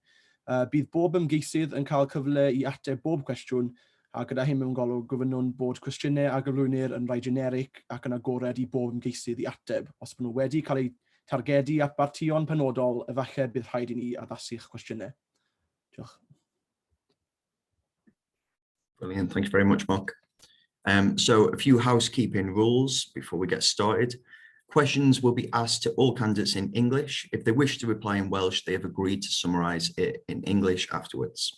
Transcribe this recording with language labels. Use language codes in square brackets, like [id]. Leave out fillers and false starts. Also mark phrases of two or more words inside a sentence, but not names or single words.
[cy] Bydd bob ymgeisydd yn cael cyfle i ateb bob cwestiwn, a gyda hyn mewn golwg gofynnwn bod cwestiynau a gyflwynir yn rhai generic ac yn agored i bob ymgeisydd i ateb. Os maen nhw wedi cael eu targedu at bartion penodol, efallai bydd rhaid i ni addasu'ch cwestiynau. Diolch. [en] Brilliant, thank you very much, Mark. So a few housekeeping rules before we get started. Questions will be asked to all candidates in English. If they wish to reply in Welsh, they have agreed to summarise it in English afterwards.